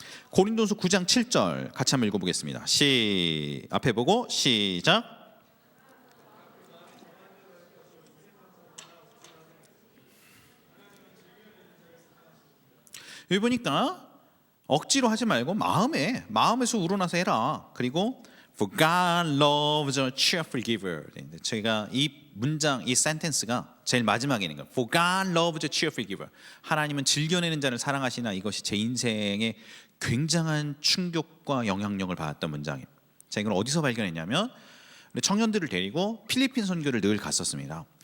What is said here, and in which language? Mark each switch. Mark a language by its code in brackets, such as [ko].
[ko] 고린도서 9장 7절 같이 한번 읽어보겠습니다. 앞에 보고 시작. 여기 보니까 억지로 하지 말고 마음에서 우러나서 해라. 그리고 [en] For God loves a cheerful giver. [ko] 저희가 이 문장, 이 센텐스가 제일 마지막에 있는 거예요. [en] For God loves a cheerful giver. [ko] 하나님은 즐겨내는 자를 사랑하시나. 이것이 제 인생에 굉장한 충격과 영향력을 받았던 문장이에요. 제가 이걸 어디서 발견했냐면 우리 청년들을 데리고 필리핀 선교를 늘 갔었습니다.